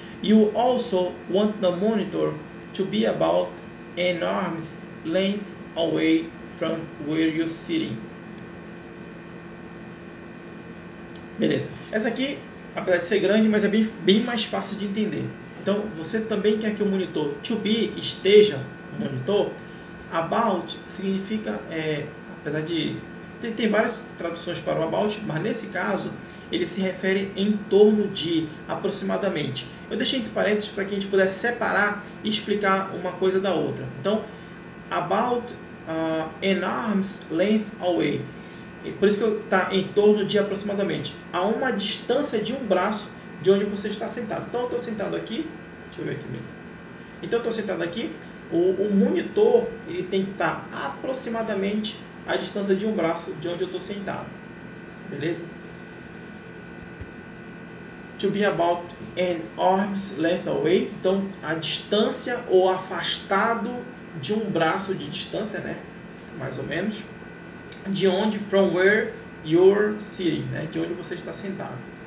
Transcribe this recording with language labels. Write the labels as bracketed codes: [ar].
[en] You also want the monitor to be about an arm's length away from where you're sitting. [pt] Beleza. Essa aqui, apesar de ser grande, mas é bem mais fácil de entender. Então, você também quer que o monitor [en] to be [pt] esteja no monitor. About significa, apesar de... Tem várias traduções para o about, mas nesse caso, ele se refere em torno de, aproximadamente. Eu deixei entre parênteses para que a gente pudesse separar e explicar uma coisa da outra. [en] Então, about an arm's length away. [pt] Por isso que está em torno de aproximadamente. A uma distância de um braço de onde você está sentado. Então, eu estou sentado aqui. Deixa eu ver aqui mesmo. Então, eu estou sentado aqui. O monitor ele tem que estar aproximadamente a distância de um braço de onde eu estou sentado. Beleza? [en] To be about an arm's length away. [pt] Então, a distância ou afastado de um braço de distância, né? Mais ou menos. De onde, [en] from where you're sitting, [pt] né? De onde você está sentado.